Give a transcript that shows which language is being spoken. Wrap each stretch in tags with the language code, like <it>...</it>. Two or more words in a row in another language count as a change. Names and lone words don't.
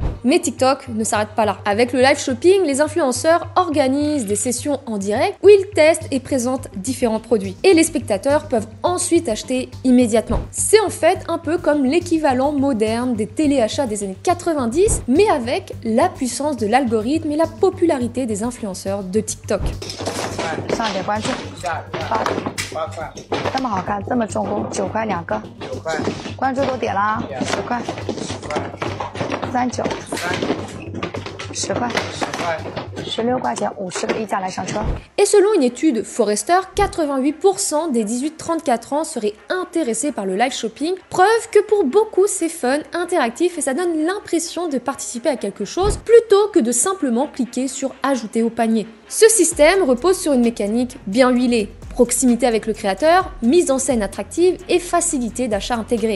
<fr>Mais TikTok ne s'arrête pas là. Avec le</fr> <en>live shopping,</en> <fr>les influenceurs organisent des sessions en direct où ils testent et présentent différents produits. Et les spectateurs peuvent ensuite acheter immédiatement. C'est en fait un peu comme l'équivalent moderne des téléachats des années 90, mais avec la puissance de l'algorithme et la popularité des influenceurs de TikTok.</fr> <zh>上点关注，8块，这么好看，这么重工，9块2个，9块，关注都点了啊，10块，39，10块，16块钱50个溢价来上车。</zh> <fr>Et selon une étude Forrester, 88% des 18-34 ans seraient intéressés par le</fr> <en>live shopping,</en> <fr>preuve que pour beaucoup c'est fun, interactif et ça donne l'impression de participer à quelque chose plutôt que de simplement cliquer sur ajouter au panier. Ce système repose sur une mécanique bien huilée. Proximité avec le créateur, mise en scène attractive et facilité d'achat intégrée.</fr>